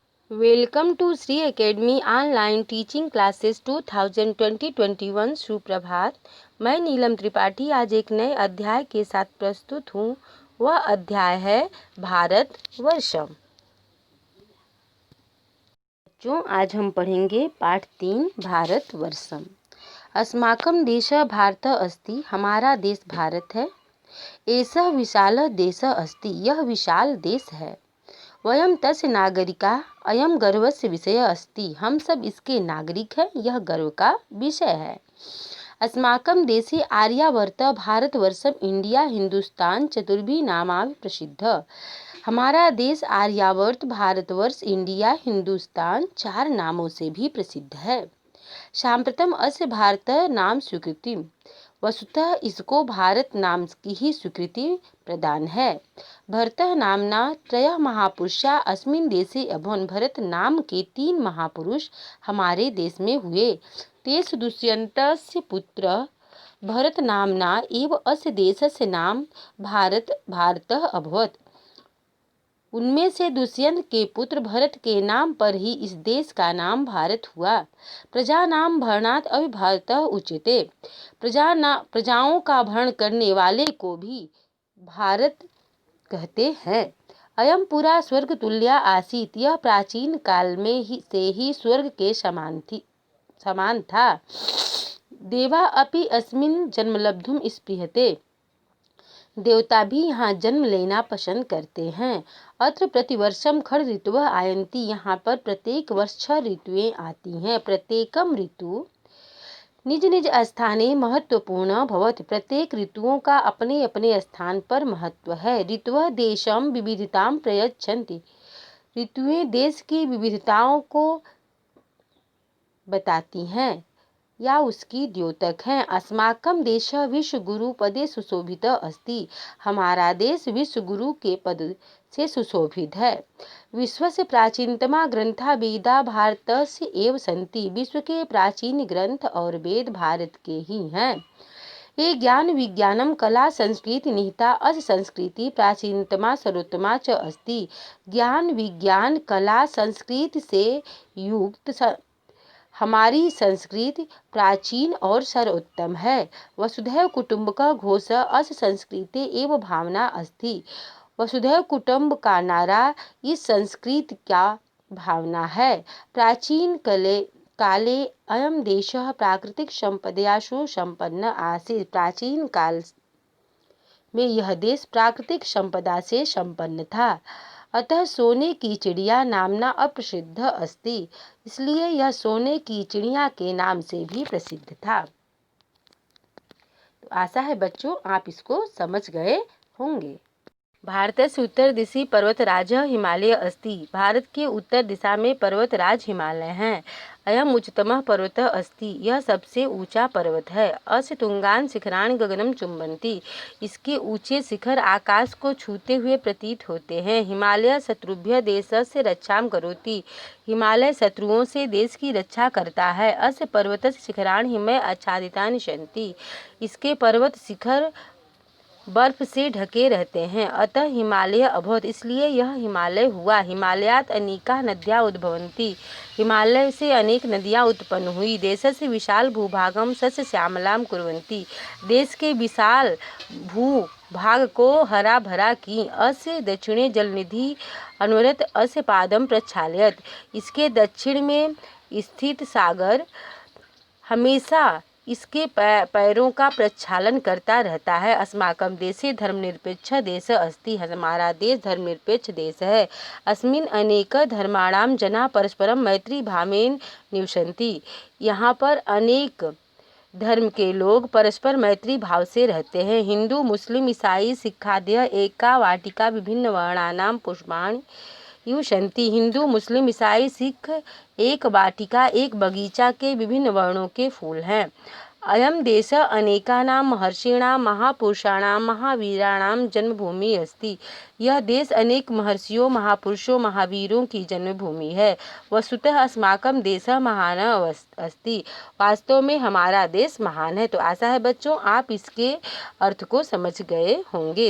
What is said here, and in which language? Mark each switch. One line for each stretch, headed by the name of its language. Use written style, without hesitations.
English: Welcome to Shri academy online teaching classes 2020-21। सुप्रभात।
Hindi: मैं नीलम त्रिपाठी आज एक नए अध्याय के साथ प्रस्तुत हूँ। वह अध्याय है भारत वर्षम। बच्चों, आज हम पढ़ेंगे पाठ 3 भारत वर्षम।
Sanskrit: अस्माकं देशः भारतः अस्ति।
Hindi: हमारा देश भारत है।
Sanskrit: एषः विशालः देशः अस्ति।
Hindi: यह विशाल देश है।
Sanskrit: वयं तस्य नागरिकाः। अयं गर्वस्य विषयः अस्ति।
Hindi: हम सब इसके नागरिक हैं। यह गर्व का विषय है।
Sanskrit: अस्माकं देशे आर्यावर्तः भारतवर्षम् इंडिया हिंदुस्तान चतुर्भिः नामाभिः प्रसिद्धः।
Hindi: हमारा देश आर्यावर्त भारतवर्ष इंडिया हिंदुस्तान 4 नामों से भी प्रसिद्ध है।
Sanskrit: साम्प्रतम् अस्य भारतः नाम स्वीकृति।
Hindi: वस्तुतः इसको भारत नाम की ही स्वीकृति प्रदान है।
Sanskrit: भरतः नामना त्रयः महापुरुषा अस्मिन् देशे अभवन्।
Hindi: भरत नाम के 3 महापुरुष हमारे देश में हुए।
Sanskrit: तेषु दुष्यन्तस्य पुत्रः भरत नामना एव अस्य देशस्य नाम भारतः अभवत्।
Hindi: उनमें से दुष्यंत के पुत्र भरत के नाम पर ही इस देश का नाम भारत हुआ।
Sanskrit: प्रजा नाम भरणात् अभिभारतः उच्यते।
Hindi: प्रजाओं का भरण करने वाले को भी भारत कहते हैं।
Sanskrit: अयम पुरा स्वर्ग तुल्या आसीत्।
Hindi: यह प्राचीन काल में से ही स्वर्ग के समान था।
Sanskrit: देवा अपि अस्मिन् जन्मलब्धुम् स्पृहते।
Hindi: देवता भी यहाँ जन्म लेना पसंद करते हैं।
Sanskrit: अत्र प्रतिवर्षम खड़ ऋतुवः आयन्ति।
Hindi: यहाँ पर प्रत्येक वर्ष 6 ऋतुएं आती हैं।
Sanskrit: प्रत्येकम ऋतु निज निज स्थाने महत्वपूर्ण भवति।
Hindi: प्रत्येक ऋतुओं का अपने अपने स्थान पर महत्व है।
Sanskrit: ऋतुवः देशम विविधतां प्रयच्छन्ति।
Hindi: ऋतुएं देश की विविधताओं को बताती हैं या उसकी द्योतक हैं।
Sanskrit: अस्माकं देशः विश्वगुरु पदे सुशोभितः अस्ति।
Hindi: हमारा देश विश्व गुरु के पद से सुशोभित है।
Sanskrit: विश्वस्य प्राचीनतमा ग्रंथा वेदा भारतस्य एव सन्ति।
Hindi: विश्व के प्राचीन ग्रंथ और वेद भारत के ही हैं।
Sanskrit: ये ज्ञान विज्ञानम कला संस्कृति निहिता। अस्य संस्कृति प्राचीनतमा सर्वोत्तमा च अस्ति।
Hindi: ज्ञान विज्ञान कला संस्कृति से युक्त हमारी संस्कृति प्राचीन और सर्वोत्तम है।
Sanskrit: वसुधैव कुटुम्बकः घोषः अस्य संस्कृते एव भावना अस्ति।
Hindi: वसुधैव कुटुम्ब का नारा इस संस्कृति का भावना है।
Sanskrit: प्राचीन काले अयं देशः प्राकृतिक संपदया सुसंपन्न आसीत्।
Hindi: प्राचीन काल में यह देश प्राकृतिक संपदा से संपन्न था।
Sanskrit: अतः सोने की चिड़िया नामना अप्रसिद्ध अस्ति।
Hindi: इसलिए यह सोने की चिड़िया के नाम से भी प्रसिद्ध था। तो आशा है बच्चों आप इसको समझ गए होंगे।
Sanskrit: भारतस्य उत्तर दिशि पर्वतराजः हिमालय अस्ति।
Hindi: भारत के उत्तर दिशा में पर्वतराज हिमालय हैं।
Sanskrit: अयम उच्चतमः पर्वतः अस्ति।
Hindi: यह सबसे ऊंचा पर्वत है।
Sanskrit: अस्य तुंगान शिखराणि गगनम चुम्बन्ति।
Hindi: इसके ऊंचे शिखर आकाश को छूते हुए प्रतीत होते हैं।
Sanskrit: हिमालय शत्रुभ्यः देशस्य रक्षां करोति।
Hindi: हिमालय शत्रुओं से देश की रक्षा करता है।
Sanskrit: अस्य पर्वतस्य शिखराणि हिमैः आच्छादितानि सन्ति।
Hindi: इसके पर्वत शिखर बर्फ से ढके रहते हैं।
Sanskrit: अतः हिमालय अभवत्।
Hindi: इसलिए यह हिमालय हुआ।
Sanskrit: हिमालयात् अनेकाः नद्यः उद्भवन्ति।
Hindi: हिमालय से अनेक नदियाँ उत्पन्न हुई।
Sanskrit: देशस्य विशाल भूभागं सस्यश्यामलां कुर्वन्ति।
Hindi: देश के विशाल भूभाग को हरा भरा की।
Sanskrit: अस्य दक्षिणे जलनिधि अनवरत अस्य पादं प्रक्षालयत्।
Hindi: इसके दक्षिण में स्थित सागर हमेशा इसके पैरों का प्रक्षालन करता रहता है।
Sanskrit: अस्माकं देशे धर्मनिरपेक्ष देश अस्ति।
Hindi: हमारा देश धर्मनिरपेक्ष देश है।
Sanskrit: अस्मिन् अनेक धर्माणां जना परस्परं मैत्री भावेन निवसन्ति।
Hindi: यहाँ पर अनेक धर्म के लोग परस्पर मैत्री भाव से रहते हैं।
Sanskrit: हिंदू मुस्लिम ईसाई सिक्खादयः एका वाटिका विभिन्न वर्णानां पुष्पाणि युशन्ति।
Hindi: हिंदू मुस्लिम ईसाई सिख एक वाटिका एक बगीचा के विभिन्न वर्णों के फूल हैं।
Sanskrit: अयं देशः अनेकानां महर्षीणां महापुरुषाणां महावीराणां जन्मभूमि अस्ति।
Hindi: यह देश अनेक महर्षियों महापुरुषों महावीरों की जन्मभूमि है।
Sanskrit: वस्तुतः अस्माकं देशः महान अस्ति।
Hindi: वास्तव में हमारा देश महान है। तो आशा है बच्चों आप इसके अर्थ को समझ गए होंगे।